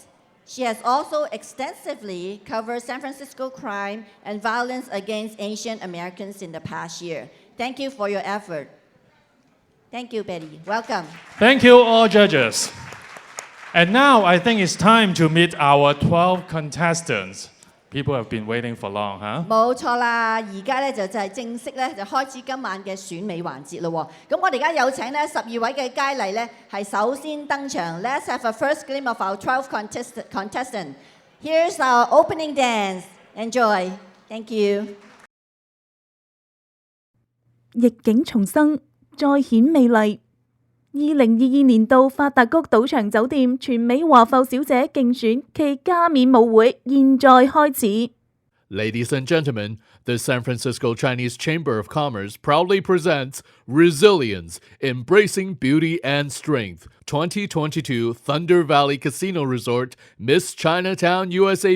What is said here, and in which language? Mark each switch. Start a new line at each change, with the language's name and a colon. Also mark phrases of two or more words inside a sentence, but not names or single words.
English: She has also extensively covered San Francisco crime and violence against Asian Americans in the past year. Thank you for your effort. Thank you, Betty. Welcome. Thank you, all judges. And now I think it's time to meet our 12 contestants. People have been waiting for long, huh?
Cantonese: 冇錯啦，而家咧就係正式咧就開始今晚嘅選美環節咯喎。咁我哋而家有請咧12位嘅佳麗咧係首先登場。
English: Let's have a first glimpse of our 12 contestants. Here's our opening dance. Enjoy. Thank you.
Cantonese: 逆境重生，再顯美麗。2022年度發達谷賭場酒店全美華埠小姐競選暨加冕舞會現在開始。
English: Ladies and gentlemen, the San Francisco Chinese Chamber of Commerce proudly presents Resilience, Embracing Beauty and Strength, 2022 Thunder Valley Casino Resort, Miss Chinatown U.S.A.